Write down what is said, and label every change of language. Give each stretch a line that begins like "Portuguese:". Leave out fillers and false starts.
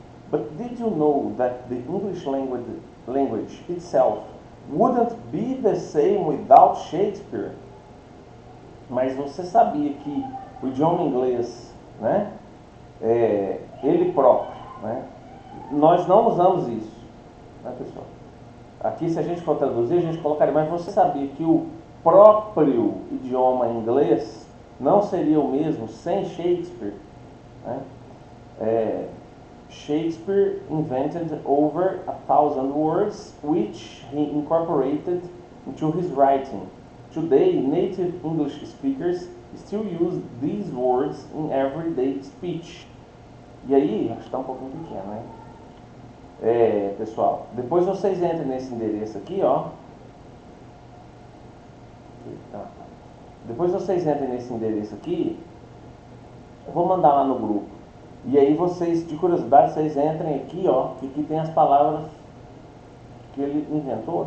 English: But did you know that the English language itself wouldn't be the same without Shakespeare?
Portuguese: Mas você sabia que o idioma inglês, né, ele próprio, né, nós não usamos isso, né, pessoal? Aqui, se a gente for traduzir, a gente colocaria, mas você sabia que o próprio idioma inglês não seria o mesmo sem Shakespeare, né?
English: Shakespeare invented over 1,000 words, which he incorporated into his writing. Today, native English speakers still use these words in everyday speech.
Portuguese: E aí, acho que está um pouquinho pequeno, né? Pessoal, depois vocês entrem nesse endereço aqui, ó. Depois vocês entrem nesse endereço aqui, eu vou mandar lá no grupo. E aí vocês, de curiosidade, vocês entrem aqui, ó, que aqui tem as palavras que ele inventou.